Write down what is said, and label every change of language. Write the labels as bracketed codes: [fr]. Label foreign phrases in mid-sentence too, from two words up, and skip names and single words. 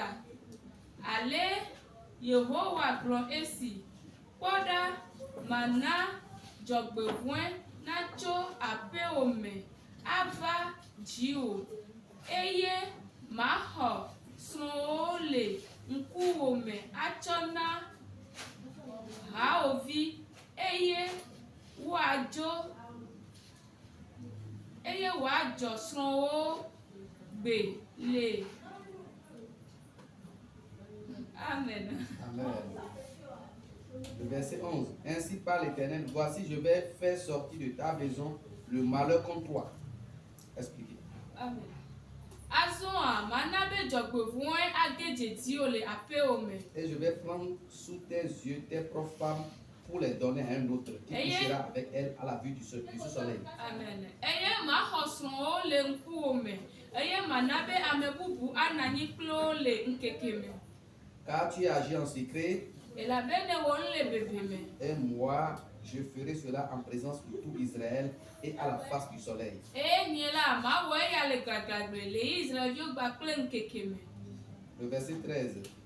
[ee] Ale Yehowa gblɔ esi, kpɔ ɖa, mana dzɔgbevɔ̃e natso aƒewo me ava dziwò, eye maxɔ srɔ̃wo le ŋkuwòme atsɔ na hawòvi eye wòadzɔ srɔ̃wo gbe le. Amen. [fr] Amen. Le verset 11. Ainsi parle l'Éternel, voici je vais faire sortir de ta maison le malheur contre toi. Expliquez. Amen. [ee] Azoa manabe dzɔgbevɔ̃e age dzediwo le aƒewo me. [fr] Et je vais prendre sous tes yeux tes propres femmes pour les donner à un autre qui couchera avec elle à la vue du soleil. Amen. [ee] Eye maxɔ srɔ̃wo le ŋkuwo me. Eye mana be ame bubu ananyi kple wo le ŋkeke me. [fr] Car tu as agi en secret. Et moi, je ferai cela en présence de tout Israël et à la face du soleil. Le verset 13.